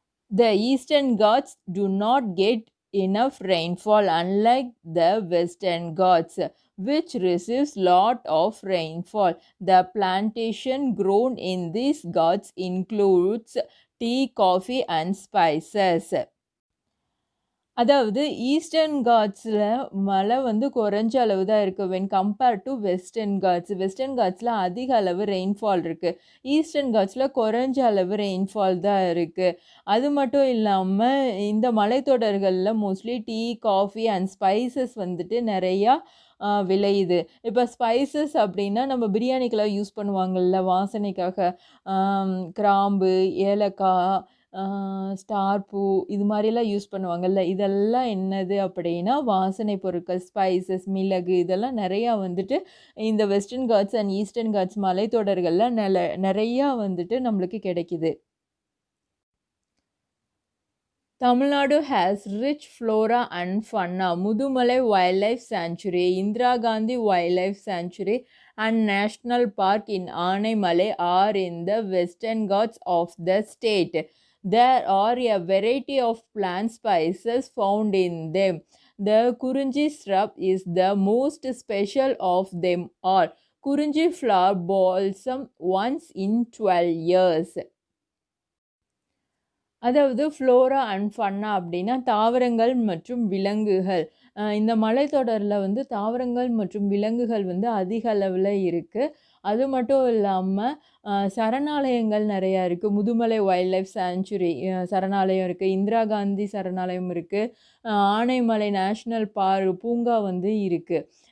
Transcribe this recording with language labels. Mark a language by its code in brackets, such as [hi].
[en] The Eastern Ghats do not get enough rainfall unlike the Western Ghats, which receives lot of rainfall. The plantation grown in these Ghats includes tea, coffee and spices. [ta] அதாவது eastern காட்ஸில் மழை வந்து குறைஞ்ச அளவு தான் இருக்குது [en] When compared to Western Ghats. [ta] Western காட்ஸில் அதிக அளவு rainfall இருக்குது, ஈஸ்டர்ன் காட்ஸில் குறைஞ்ச அளவு ரெயின்ஃபால் தான் இருக்குது. அது மட்டும் இல்லாமல் இந்த மலைத்தொடர்களில் [en] mostly tea, coffee and spices [ta] வந்துட்டு நிறையா விளையுது. இப்போ ஸ்பைசஸ் அப்படின்னா நம்ம பிரியாணிக்கெல்லாம் யூஸ் பண்ணுவாங்கள்ல வாசனைக்காக, கிராம்பு, ஏலக்காய், ஸ்டார் பூ, இது மாதிரிலாம் யூஸ் பண்ணுவாங்கள்ல, இதெல்லாம் என்னது அப்படின்னா வாசனை பொருட்கள், ஸ்பைசஸ், மிளகு, இதெல்லாம் நிறையா வந்துட்டு இந்த western God's and eastern God's மலைத்தொடர்களில் நிறையா வந்துட்டு நம்மளுக்கு கிடைக்குது. [en] Tamil Nadu has rich flora and fauna. Mudumalai Wildlife Sanctuary, Indira Gandhi Wildlife Sanctuary, and National Park in Aanaimalai are in the Western Ghats of the state. There are a variety of plant species found in them. The Kurunji shrub is the most special of them all. Kurunji flower blossom once in 12 years. [ta] அதாவது Flora and ஃபன்னா அப்படின்னா தாவரங்கள் மற்றும் விலங்குகள். இந்த மலைத்தொடரில் வந்து தாவரங்கள் மற்றும் விலங்குகள் வந்து அதிக அளவில் இருக்குது. அது மட்டும் இல்லாமல் சரணாலயங்கள் நிறையா இருக்குது. முதுமலை வைல்ட் லைஃப் சாங்சுரி சரணாலயம் இருக்குது, இந்திரா காந்தி சரணாலயம் இருக்குது, ஆனைமலை நேஷ்னல் பூங்கா வந்து இருக்குது.